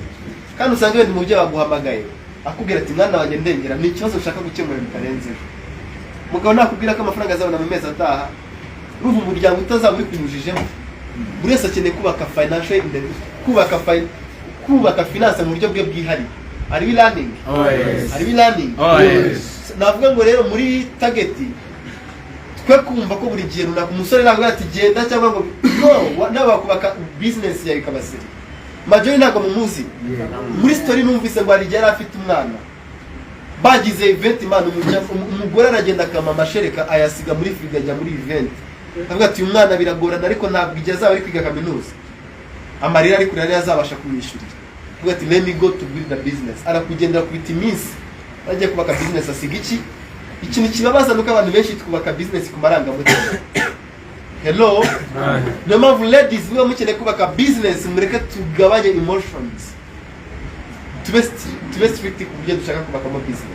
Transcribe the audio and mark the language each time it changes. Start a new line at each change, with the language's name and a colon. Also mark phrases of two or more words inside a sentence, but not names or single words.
Kinyarwanda: Kandi usanga wenda umubyeyi waguhamagaye akubwira ati mwana wanjye ndengera, ni ikibazo ushaka gukemura bitarenzeho. Mugabo nakubwira ko amafaranga azabona mu mezi ataha, urumva umuryango utazaba uri kunyujijemo. Buri wese akeneye kubaka
English: financial independence,
Kinyarwanda: kubaka finance mu buryo bwe bwihariye.
English: Are we learning? Oh yes. Are we learning? Oh yes.
Kinyarwanda: Navuga ngo rero muri target twe kumva ko buri gihe runaka umusore ntabwo ati genda cyangwa ngo no, nawe bakubaka business yawe ikabasiri. Majori ntabwo mumuzi. Muri story numvise ngo ari afite umwana, bagize event imana umugore aragenda akama amashereka ayasiga muri frigo ajya muri event. Avuga ati uyu mwana biragorana ariko ntabwo igeze ari kwiga kaminuza, amarira ari kurira yazabasha kumwishyurira. Avuga ati
English: let me go to build a business.
Kinyarwanda: Arakugendera ku biti iminsi agiye kubaka business asiga iki ikintu kibabaza nuko abantu benshi twubaka business ku marangamutima. Hello, niyo mpamvu ladies niba mukeneye kubaka business mureke tugabanye emotions, tube strict ku buryo dushaka kubakamo business.